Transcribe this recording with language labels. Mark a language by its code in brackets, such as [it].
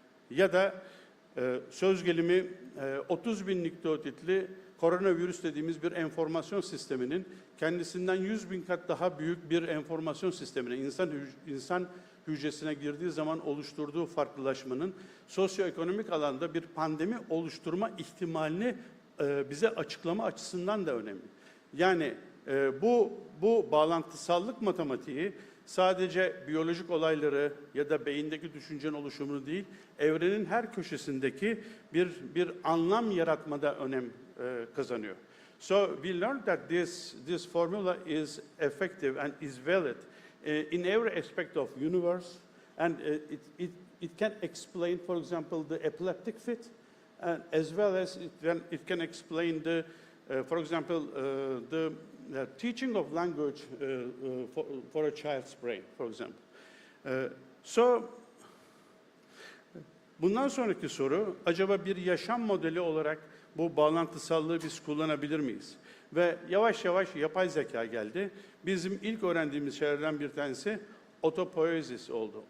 [tr] Ya da söz gelimi 30.000 nükleotitli koronavirüs dediğimiz bir enformasyon sisteminin kendisinden 100.000 kat daha büyük bir enformasyon sistemine, insan hücresine girdiği zaman oluşturduğu farklılaşmanın sosyoekonomik alanda bir pandemi oluşturma ihtimalini bize açıklama açısından da önemli. Yani bu bağlantısallık matematiği sadece biyolojik olayları ya da beyindeki düşüncenin oluşumunu değil, evrenin her köşesindeki bir anlam yaratmada önem kazanıyor. [en] So we learned that this formula is effective and is valid in every aspect of universe, and it can explain, for example, the epileptic fit, as well as it can explain the, for example, the teaching of language for a child's brain, for example. [tr] So, bundan sonraki soru, acaba bir yaşam modeli olarak bu bağlantısallığı biz kullanabilir miyiz? Ve yavaş yavaş yapay zeka geldi. Bizim ilk öğrendiğimiz şeylerden bir tanesi otopoiesis oldu.